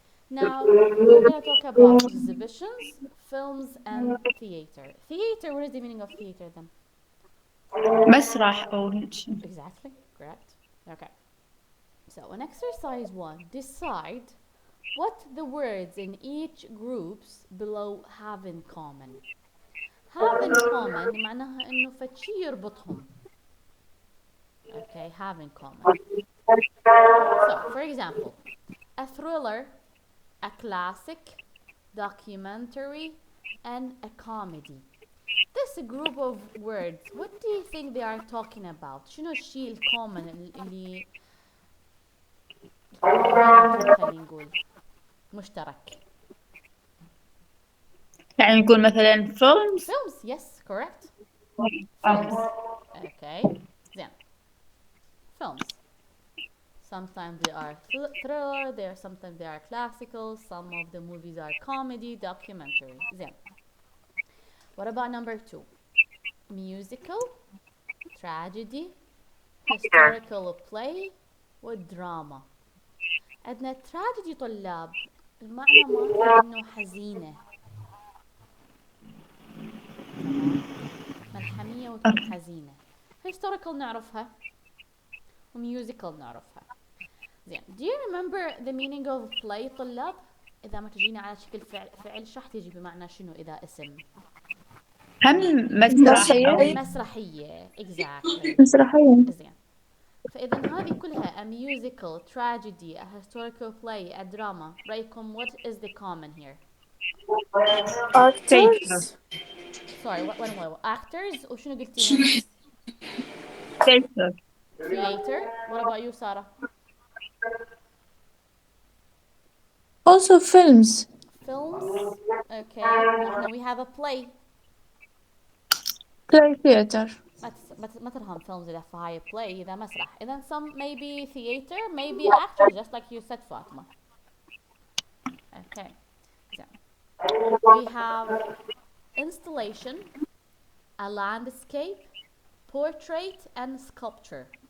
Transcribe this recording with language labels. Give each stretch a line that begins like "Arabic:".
English: Now, we're going to talk about exhibitions, films, and theater. Theater, what is the meaning of theater then?
Arabic: مسرح أو شيء.
English: Exactly, correct. Okay. So, in exercise 1, decide what the words in each groups below have in common. Have in common
Arabic: معناها إنه فشي يربطهم.
English: Okay, have in common. So, for example, a thriller, a classic, documentary, and a comedy. This group of words, what do you think they are talking about?
Arabic: شنو الشيء الكومن اللي بيناتهم خلينا نقول مشترك؟ يعني نقول مثلا films.
English: Films, yes, correct. Films. Okay, then films. Sometimes they are thriller, sometimes they are classical, some of the movies are comedy, documentary. Then, what about number 2? Musical, tragedy, historical play, والدراما.
Arabic: عندنا tragedy طلاب المعنى مالتها إنه حزينة. تمام. ملحمية وتكون حزينة. historical نعرفها وmusical نعرفها. زين.
English: Do you remember the meaning of play
Arabic: طلاب؟ إذا ما تجينا على شكل فعل شرح تجي بمعنى شنو إذا اسم؟ هم مسرح أو مسرحية. Exactly. مسرحية. زين. فإذا هذه كلها
English: a musical, tragedy, a historical play, a drama.
Arabic: رأيكم
English: what is the common here? Actors. Sorry, what actors
Arabic: وشنو قلتي؟
English: theater. Theater. What about you, Sarah? Also films. Films. Okay.
Arabic: نحن
English: we have a play. Play theater.
Arabic: ما ترهم films إذا فهاي play إذا مسرح.
English: إذا some maybe theater, maybe actors, just like you said, Fatima. Okay. So, we have installation, a landscape, portrait, and sculpture.